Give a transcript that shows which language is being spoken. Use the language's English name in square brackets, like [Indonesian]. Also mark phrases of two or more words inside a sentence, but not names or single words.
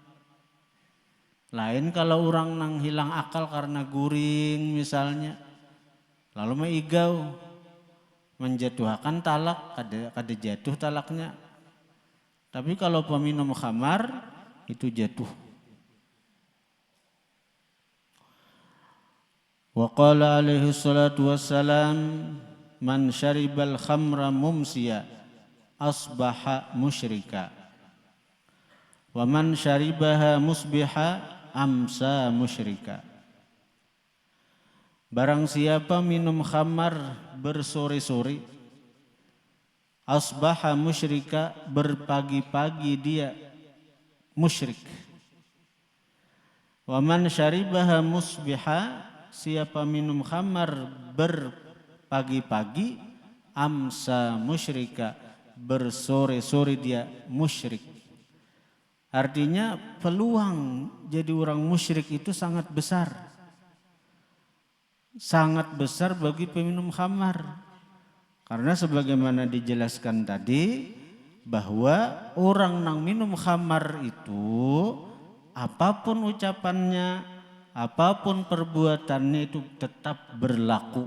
[Banjar] Lain kalau orang nang hilang akal karena guring misalnya. Lalu maigau menjatuhkan talak, kada jatuh talaknya. Tapi kalau peminum khamar itu jatuh. [Arabic] وقال عليه الصلاة والسلام من شرب الخمر ممسيا أصبح مشركا. ومن شربها مصبحا أمسى مشركا. [Banjar] Barang siapa minum khamar bersore-sore, [Arabic] أصبح مشركا, [Banjar] berpagi-pagi dia musyrik. [Arabic] ومن شربها مصبحا, [Banjar] siapa minum khamar berpagi-pagi, [Arabic] أمسى مشركا, [Banjar] bersore-sore dia musyrik. Artinya peluang jadi orang musyrik itu sangat besar. Sangat besar bagi peminum khamar. Karena sebagaimana dijelaskan tadi bahwa orang nang minum khamar itu apapun ucapannya, apapun perbuatannya itu tetap berlaku.